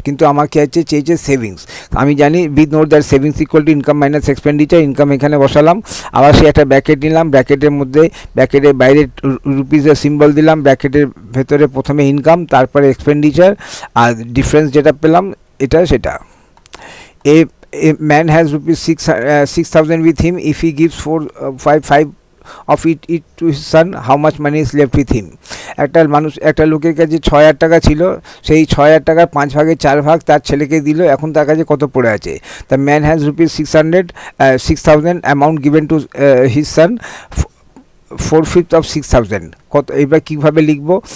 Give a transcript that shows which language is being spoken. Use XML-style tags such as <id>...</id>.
<bn>কিন্তু আমাকে চেয়েছে সেভিংস। আমি জানি</bn> <en>We know that savings equal to income minus expenditure.</en> <bn>Income এখানে বসালাম, আবার সে একটা ব্র্যাকেট নিলাম, ব্র্যাকেটের মধ্যে ব্র্যাকেটের বাইরে রুপিসের সিম্বল দিলাম, ব্র্যাকেটের ভেতরে প্রথমে ইনকাম, তারপরে এক্সপেন্ডিচার, আর ডিফারেন্স যেটা পেলাম এটা সেটা।</bn> <en>a man has rupees 6,000 with him. If he gives 5 of it to his son, how much money is left with him?</en> <bn>একটা লোকের কাছে 6,000 টাকা ছিল, সেই 6,000 টাকার 5 ভাগের 4 ভাগ তার ছেলেকে দিল, এখন তার কাছে কত পড়ে আছে?</bn> <en>the man has rupees 6,000 amount given to his son, 4/5 of 6,000</en> <bn>কত? এবার কীভাবে লিখবো?</bn>